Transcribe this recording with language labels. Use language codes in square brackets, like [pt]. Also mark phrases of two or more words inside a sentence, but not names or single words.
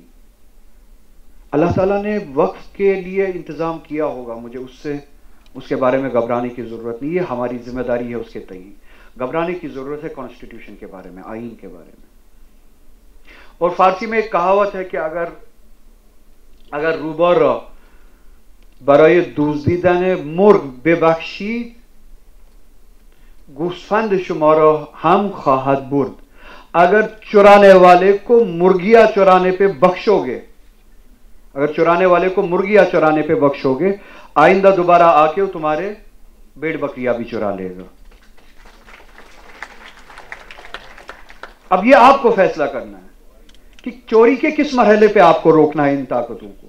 [ur] اللہ تعالیٰ نے وقف کے لیے انتظام کیا ہوگا. مجھے اس کے بارے میں گھبرانے کی ضرورت نہیں ہے. ہماری ذمہ داری ہے اس کے تئیں. گھبرانے کی ضرورت ہے کانسٹیٹیوشن کے بارے میں، آئین کے بارے میں. اور فارسی میں ایک کہاوت ہے کہ [fa] اگر روبر برای دزدیدن مرغ ببخشید، گوسفند شما را هم خواهد برد. [ur] اگر چرانے والے کو مرغیاں چرانے پہ بخشو گے، اگر چرانے والے کو مرغیاں چرانے پہ بخشو گے، آئندہ دوبارہ آ کے وہ تمہارے بیڑ بکریاں بھی چرا لے گا. اب یہ آپ کو فیصلہ کرنا ہے کہ چوری کے کس مرحلے پہ آپ کو روکنا ہے ان طاقتوں کو.